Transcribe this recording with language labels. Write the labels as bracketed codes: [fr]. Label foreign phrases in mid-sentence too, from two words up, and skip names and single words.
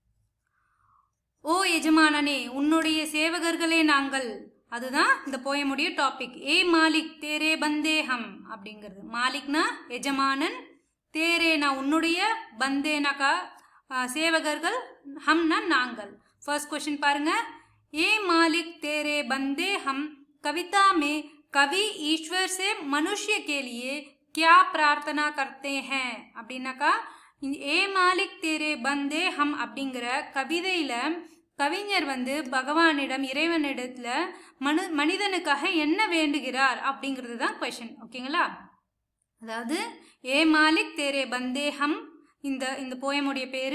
[ta] ஓ எஜமானனே, உன்னுடைய சேவகர்களே நாங்கள், அதுதான் இந்த போயமுடைய டாபிக். [hi] ऐ मालिक तेरे बंदे हम அப்படிங்கிறது. [ta] மாலிக்னா எஜமானன், தேரேனா உன்னுடைய, பந்தேனாக்கா சேவகர்கள், ஹம்னா நாங்கள். [en] first question [ta] பாருங்க. [hi] ऐ मालिक तेरे बंदे हम कविता में कवि ईश्वर से मनुष्य के लिए क्या प्रार्थना करते हैं [ta] அப்படின்னாக்கா, [hi] ऐ मालिक तेरे बंदे हम [ta] அப்படிங்கிற கவிதையில கவிஞர் பகவானிடம், இறைவனிடத்துல மனிதனுக்காக என்ன வேண்டுகிறார் அப்படிங்கிறது தான் கொஸ்டின். ஓகேங்களா, அதாவது [hi] ऐ मालिक तेरे बंदे हम, [ta] இந்த போயமுடைய பேரு.